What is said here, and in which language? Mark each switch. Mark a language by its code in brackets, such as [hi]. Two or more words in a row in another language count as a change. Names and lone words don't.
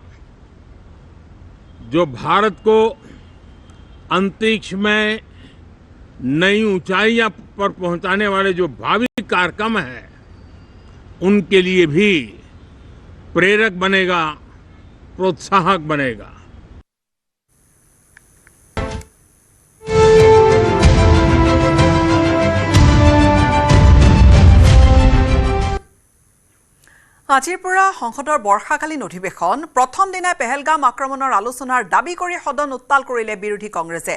[hi] जो भारत को अंतरिक्ष में नई ऊंचाइयां पर पहुंचाने वाले जो भावी कार्यक्रम हैं उनके लिए भी प्रेरक बनेगा, प्रोत्साहक बनेगा। [as] আজিৰ পৰা সংসদৰ বৰ্ষাকালীন অধিৱেশন প্ৰথম দিনাই পেহেলগাম আক্ৰমণৰ আলোচনাৰ দাবী কৰি সদন উত্তাল কৰিলে বিৰোধী কংগ্ৰেছে।